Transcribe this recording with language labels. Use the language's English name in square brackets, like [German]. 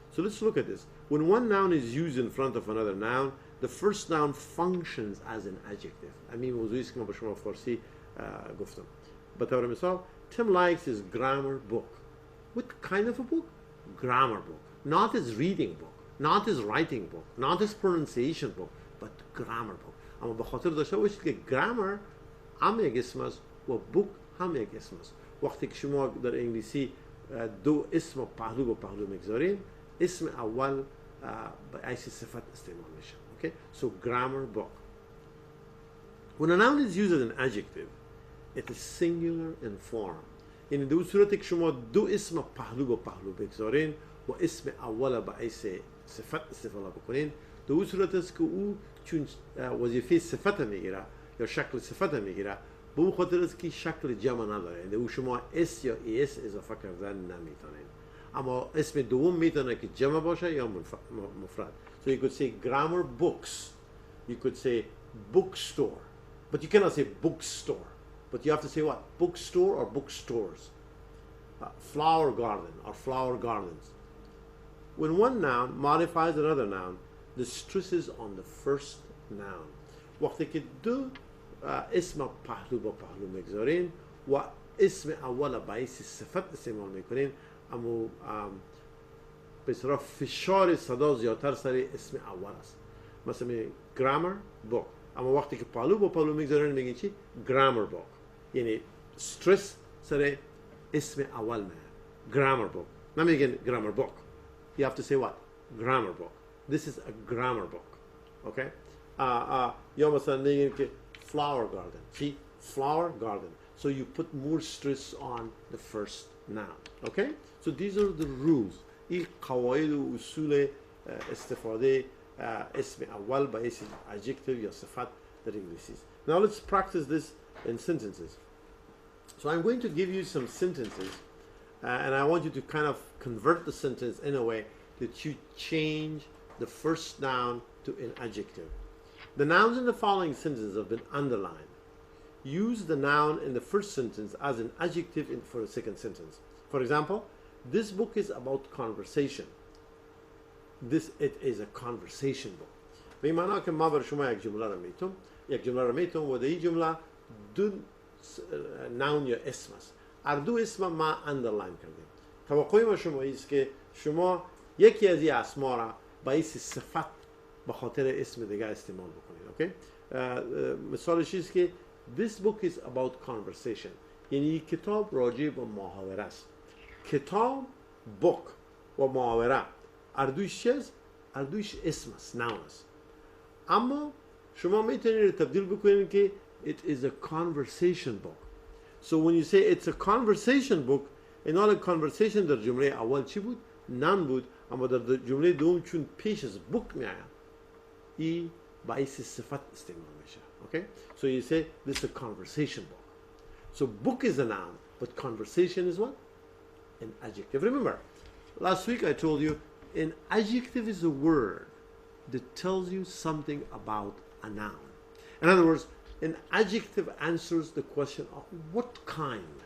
[English] So let's look at this. When one noun is used in front of another noun, the first noun functions as an adjective. [Persian] همین موضوعی است که من به شما فارسی گفتم. به طور مثال [English] Tim likes his grammar book. What kind of a book? Grammar book. Not his reading book, not his writing book, not his pronunciation book, but grammar book. [Persian] اما به خاطر داشته باشید که grammar هم یک اسم است و book هم یک اسم است. وقتی که شما در انگلیسی دو اسم پهلو با پهلو میگذارین، اسم اول به حیث صفت استعمال میشه. [English] Okay? So grammar book. When a noun is used as an adjective, it is singular in form. [Persian] یعنی در صورتی که شما دو اسم پهلو با پهلو بگذارین و اسم اول به حیث صفت استفاده بکنین، در صورت است که او چون وظیفه صفت میگیره یا شکل صفت میگیره، به اون خاطر است که شکل جمع نداره، یعنی او شما اس یا اس اضافه کردن نمیتونین. اما اسم دوم میتونه که جمع باشه یا مفرد. [English] So you could say grammar books, you could say bookstore, but you cannot say bookstore, but you have to say what? Bookstore or bookstores. Flower garden or flower gardens. When one noun modifies another noun, the stress is on the first noun. [Persian] وقتی که دو اسم پهلو با پهلو میگذارین و اسم اول باعث صفت استعمال میکنین، اما به اصطلاح فشار صدا زیادتر سر اسم اول است. مثلا grammar book، اما وقتی که پهلو با پهلو میگذارین میگین چی؟ grammar book، یعنی استرس سر اسم اول میاد. grammar book، نمیگین grammar book. [English] You have to say what? Grammar book. This is a grammar book. Okay? [Persian] یا مثلا میگین که flower garden. [English] See? Flower garden. So you put more stress on the first noun. Okay? So these are the rules. [Persian] این قواعد و اصول استفاده اسم اول با اسم adjective یا صفت در انگلیسی. [English] Now let's practice this in sentences. So I'm going to give you some sentences and I want you to kind of convert the sentence in a way that you change the first noun to an adjective. The nouns in the following sentences have been underlined. Use the noun in the first sentence as an adjective for the second sentence. For example, this book is about conversation. It is a conversation book. [Persian] به این معنی که ما بر شما یک جمله را میتونم و در این جمله دو ناون یا اسم است. دو اسم ما اندرلاین کردیم. توقع ما شما است که شما یکی از این اسما را باعث صفت به خاطر اسم دیگه استعمال بکنید. مثالش است که [English] this book is about conversation، [Persian] یعنی کتاب راجع به محاوره است. کتاب book و محاوره اردویش چیز؟ اردویش اسم است، نام است. اما شما میتونید تبدیل بکنید که [English] it is a conversation book. So when you say it's a conversation book، [Persian] این حال conversation در جمله اول چی بود؟ نام بود، اما در جمله دوم چون پیش از book میآید، ای باعث صفت استعمال میشه. [English] Okay? So you say this is a conversation book. So book is a noun, but conversation is what? An adjective. Remember, last week I told you an adjective is a word that tells you something about a noun. In other words, an adjective answers the question of what kind.